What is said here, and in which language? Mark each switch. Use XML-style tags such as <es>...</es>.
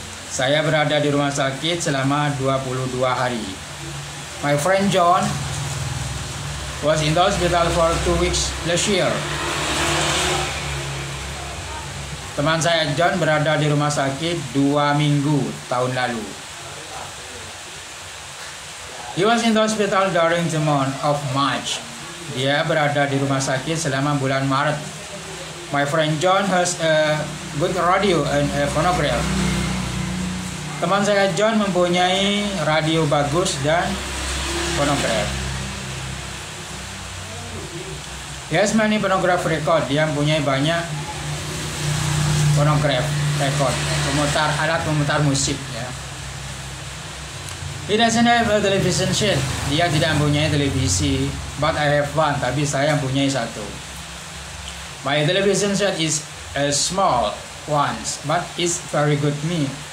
<id>Saya berada di rumah sakit selama 22 hari.</id> <en>My friend John was in the hospital for 2 weeks last year.</en> <id>Teman saya John berada di rumah sakit 2 minggu tahun lalu.</id> <en>He was in the hospital during the month of March.</en> <id>Dia berada di rumah sakit selama bulan Maret.</id> <en>My friend John has a good radio and a phonograph.</en> <id>Teman saya John mempunyai radio bagus dan phonograph.</id> <en>He has many phonograph record.</en> <id>Dia mempunyai banyak phonograph record, alat pemutar musik. Ya.</id> <en>He doesn't have a television set.</en> <id>Dia tidak mempunyai televisi.</id> <en>But I have one.</en> <id>Tapi saya mempunyai satu.</id> <en>My television set is a small one, but it's very good me.</en>